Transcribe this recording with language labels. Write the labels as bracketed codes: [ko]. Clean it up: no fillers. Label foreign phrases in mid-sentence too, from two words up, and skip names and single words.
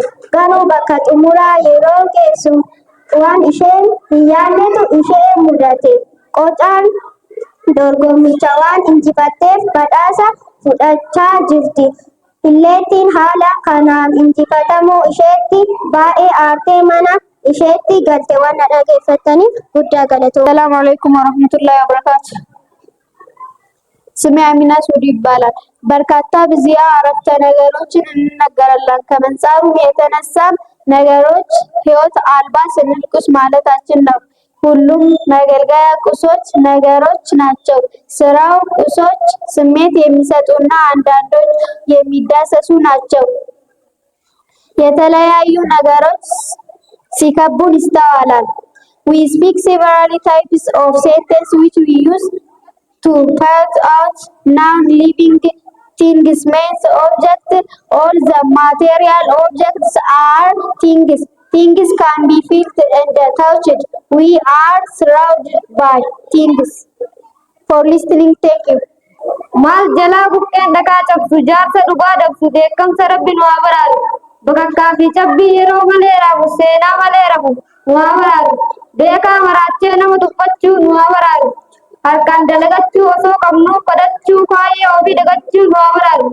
[om] Garuu bakka xumuraa yeroo geessu waan isheen hin yaadnetu ishee mudate. Qocaan dorgommicha waan injifatteef badhaasa fudhachaa jirti. Illeettiin haala kanaan injifatamuu isheetti baay'ee aartee mana isheetti galte. Waan na dhageeffattaniif guddaa galatoomaa. [ar] السلام عليكم ورحمة الله وبركاته። [am] ስሜ አሚና ሱዲ ይባላል። በርካታ ብዚያ አረፍተ ነገሮችን እንነገራለን። ከመንጻሩም የተነሳም ነገሮች ህይወት አልባ ስንል ቁስ ማለታችን ነው። ሁሉም መገልገያ ቁሶች ነገሮች ናቸው። ስራው ቁሶች ስሜት የሚሰጡና አንዳንዶች የሚዳሰሱ ናቸው። የተለያዩ ነገሮች ሲከቡን ይስተዋላል። [en] We speak several types of sentences which we use to point out non-living things, means objects. All the material objects are things. Things can be felt and touched. We are surrounded by things. For listening, thank you. [om] Maal jalaa buqqeen dhagaa cabsu jaarsa dhugaa dabsu beekamsa rabbi nu haa baraaru. Bakakkaa fi cabbii yeroo malee rafu seenaa malee rafu nu haa baraaru. Beekaa maraachee nama tuffachuu nu haa baraaru. Harkaan dalagachuu osoo qabnu kadhachuu faayee ofii dagachuu nu haa baraaru.